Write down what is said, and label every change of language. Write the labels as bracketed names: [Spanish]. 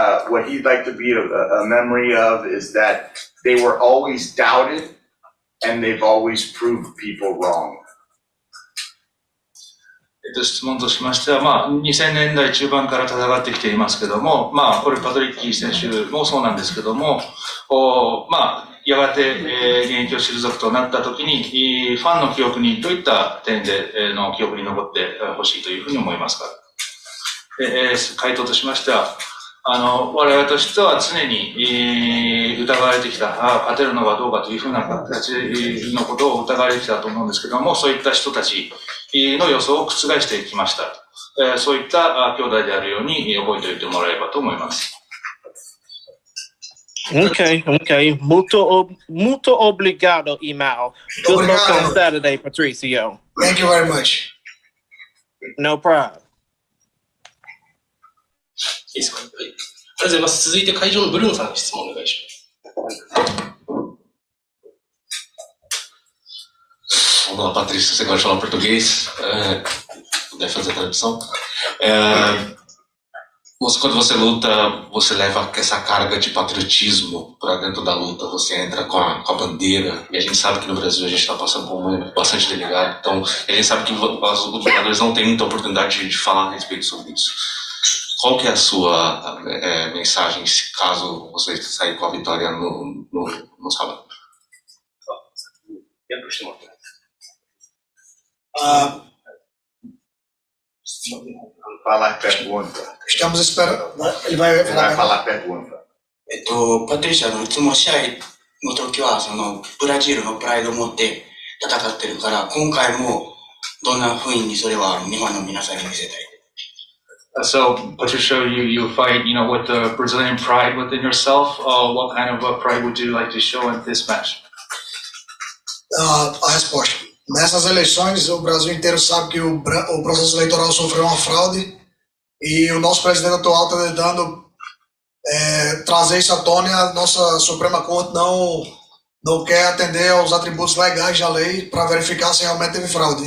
[English] What he'd like to be a memory of is that they were always doubted and they've always proved people wrong. [Japanese] 質問としましては、2000年代中盤から戦ってきていますけども、これパトリッキー選手もそうなんですけども、やがて、現役を退くとなった時に、ファンの記憶にどういった点での記憶に残ってほしいというふうに思いますか？回答としましては、我々としては常に、疑われてきた、勝てるのかどうかというふうな形のことを疑われてきたと思うんですけども、そういった人たちの予想を覆してきました。そういった兄弟であるように覚えておいてもらえればと思います。 [Portuguese] Okay. Muito obrigado, Imao. [English] Good luck on Saturday, Patricio. Thank you very much. No problem. [Japanese] いいですか？はい。ありがとうございます。続いて会場のブルーンさんに質問お願いします。 [Portuguese] Olá, Patrício, você gosta de falar português? Puder fazer a tradução? Quando você luta, você leva essa carga de patriotismo para dentro da luta, você entra com a bandeira, e a gente sabe que no Brasil a gente está passando por um momento bastante delicado, então a gente sabe que os lutadores não têm muita oportunidade de falar a respeito sobre isso. Qual que é a sua mensagem caso você sair com a vitória no sábado? [Japanese] 訳してもらって。 [Portuguese] Falar pergunta. Estamos esperando. Ele vai Ele vai falar. falar pergunta. [Japanese] パトリシャいつも試合の時は、ブラジルのプライドを持って戦ってるから、今回もどんな風にそれは日本の皆さんに見せたい。 [English] So, Patricio, you fight, with the Brazilian pride within yourself. What kind of pride would you like to show in this match? [Portuguese] A resposta. Nessas eleições, o Brasil inteiro sabe que o processo eleitoral sofreu uma fraude e o nosso presidente atual está tentando trazer isso à tona e a nossa Suprema Corte não quer atender aos atributos legais da lei para verificar se realmente teve fraude.